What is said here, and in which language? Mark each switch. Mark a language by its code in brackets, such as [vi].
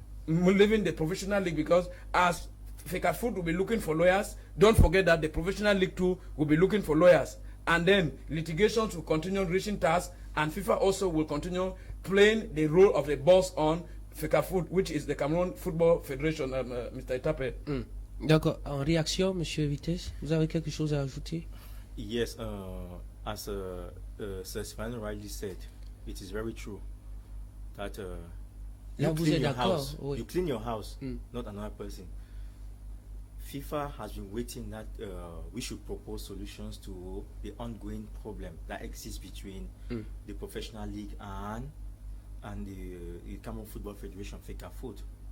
[en] leaving the professional league, because as Fecafoot will be looking for lawyers, don't forget that the professional league too will be looking for lawyers, and then litigations will continue reaching TAS, and FIFA also will continue playing the role of the boss on Fecafoot, which is the Cameroon Football Federation, Mr. Etape. [fr] D'accord. En réaction, Monsieur Vitesse, vous avez quelque chose à ajouter? [en] Yes, as Sir Sven rightly said, it is very true that [fr] Là, vous êtes d'accord? Oui. [en] You clean your house, not another person. FIFA has been waiting that we should propose solutions to the ongoing problem that exists between the professional league and the Cameroon Football Federation, Fecafoot.